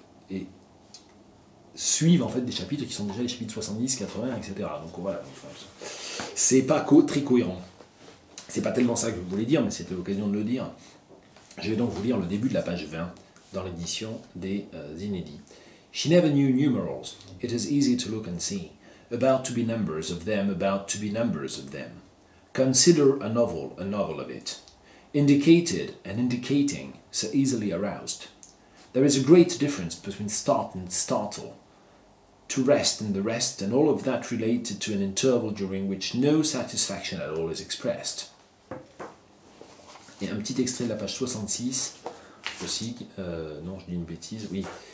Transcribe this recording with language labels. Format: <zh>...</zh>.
<fr>et suivent en fait des chapitres qui sont déjà les chapitres 70, 80, etc. Donc voilà, c'est pas très cohérent. C'est pas tellement ça que je voulais dire, mais c'était l'occasion de le dire. Je vais donc vous lire le début de la page 20 dans l'édition des Inédits.</fr> <en>She never knew numerals. It is easy to look and see. About to be numbers of them, about to be numbers of them. Consider a novel of it. Indicated and indicating, so easily aroused. There is a great difference between start and startle. To rest and the rest, and all of that related to an interval during which no satisfaction at all is expressed.</en> <fr>Et un petit extrait de la page 66, aussi, non je dis une bêtise, oui.</fr>